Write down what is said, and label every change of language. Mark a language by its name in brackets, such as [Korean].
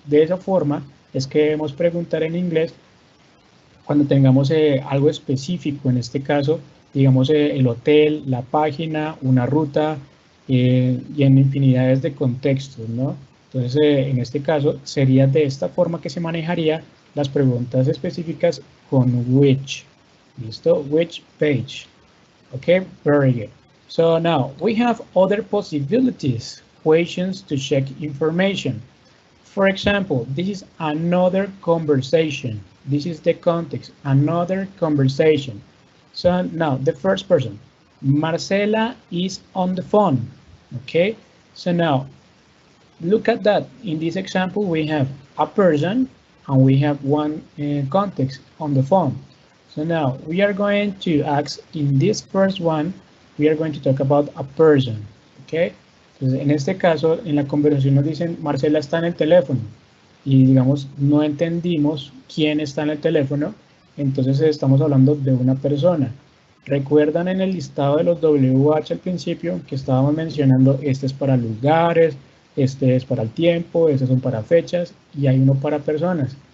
[Spanish] De esa forma es que debemos preguntar en inglés cuando tengamos algo específico, en este caso, digamos el hotel, la página, una ruta y en infinidades de contextos, ¿no? Entonces, en este caso, sería de esta forma que se manejaría las preguntas específicas con which. [English] ¿Listo? Which page. Okay, very good. So now we have other possibilities, questions to check information. For example, this is another conversation. This is the context, another conversation. So now the first person, Marcela is on the phone. Okay, so now look at that. In this example, we have a person and we have one context on the phone. So now we are going to ask, in this first one, we are going to talk about a person, okay? [Spanish] Entonces, en este caso, en la conversación nos dicen, Marcela está en el teléfono, y digamos, no entendimos quién está en el teléfono, entonces estamos hablando de una persona. ¿Recuerdan en el listado de los WH al principio que estábamos mencionando, este es para lugares, este es para el tiempo, estos son para fechas, y hay uno para personas?